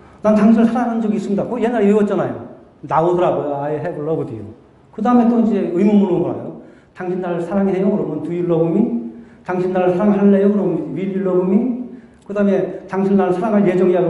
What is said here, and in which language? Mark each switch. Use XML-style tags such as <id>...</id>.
<ko>난 당신을 사랑한 적이 있습니다. 그거 옛날에 외웠잖아요. 나오더라고요.</ko> <en>I have loved you.</en> <ko>그 다음에 또 이제 의문문으로 물어요. 당신 나를 사랑해요? 그러면</ko> <en>do you love me?</en> <ko>당신 나를 사랑할래요? 그러면</ko> <en>will you love me?</en> <ko>그 다음에 당신 나를 사랑할 예정이야?</ko>